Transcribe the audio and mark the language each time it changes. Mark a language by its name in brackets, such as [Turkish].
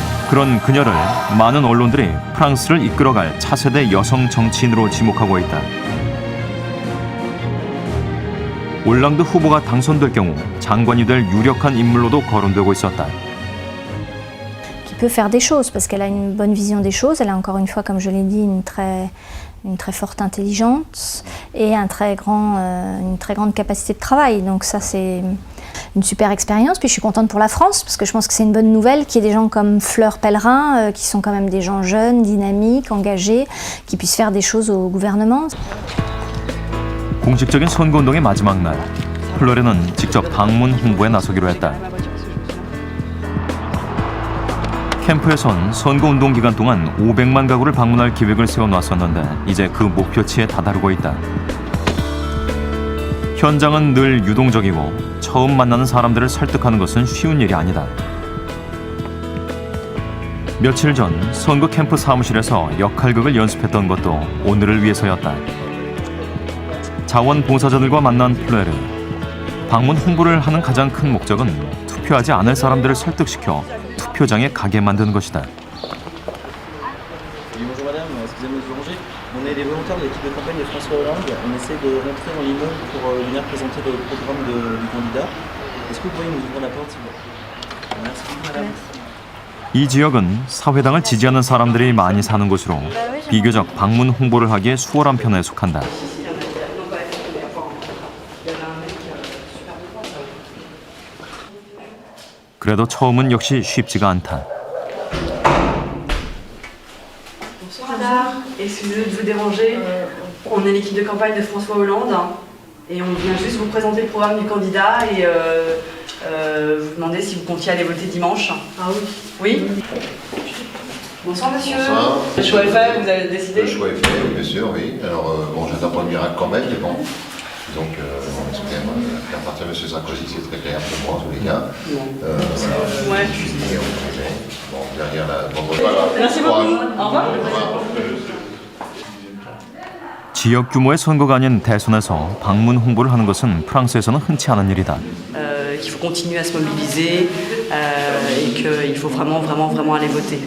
[Korean] 그런 그녀를 많은 언론들이 프랑스를 이끌어갈 차세대 여성 정치인으로 지목하고 있다. 올랑드 후보가 당선될 경우 장관이 될 유력한 인물로도 거론되고 있었다. [French] Peut faire des choses parce qu'elle a une bonne vision des choses, elle a encore une fois, comme je l'ai dit, une très forte intelligence et une très grande capacité de travail. Donc ça c'est une super expérience. Puis je suis contente pour la France parce que je pense que c'est une bonne nouvelle qu'il y ait des gens comme Fleur Pellerin qui sont quand même des gens jeunes, dynamiques, engagés, qui puissent faire des choses au gouvernement. [Korean] 공식적인 선거운동의 마지막 날, 플레르는 직접 방문 홍보에 나서기로 했다. 캠프에선 선거운동 기간 동안 500만 가구를 방문할 계획을 세워놨었는데 이제 그 목표치에 다다르고 있다. 현장은 늘 유동적이고 처음 만나는 사람들을 설득하는 것은 쉬운 일이 아니다. 며칠 전 선거 캠프 사무실에서 역할극을 연습했던 것도 오늘을 위해서였다. 자원봉사자들과 만난 플레르. 방문 홍보를 하는 가장 큰 목적은 투표하지 않을 사람들을 설득시켜 투표장에 가게 만드는 것이다. [French] Bonjour madame, excusez-moi de vous déranger. On est les volontaires de l'équipe de campagne de François Hollande. On essaie de rentrer dans l'immeuble pour venir présenter le programme du candidat. Est-ce que vous pouvez nous ouvrir la porte s'il vous plaît? Merci beaucoup madame. [Korean] 이 지역은 사회당을 지지하는 사람들이 많이 사는 곳으로 비교적 방문 홍보를 하기에 수월한 편에 속한다. 그래도 처음은 역시 쉽지가 않다. [French] Bonsoir, excusez de vous déranger. On est l'équipe de campagne de François Hollande et on vient juste vous présenter le programme du candidat et vous demander si vous comptiez aller voter dimanche. Ah oui. Oui. Bonsoir monsieur. Bonsoir. Le choix est fait, vous avez décidé? Le choix est fait, oui, bien sûr, oui. Alors, bon, j'attends pas le miracle quand même, mais bon. Donc, on espère faire partir M. Sarkozy, c'est très clair pour moi, en tous les cas. Ouais. Bon, derrière la... Bon, voilà. Merci beaucoup. Au revoir. [Korean] 지역 규모의 선거가 아닌 대선에서 방문 홍보를 하는 것은 프랑스에서는 흔치 않은 일이다. [French] Qu'il faut continuer à se mobiliser et qu'il faut vraiment aller voter.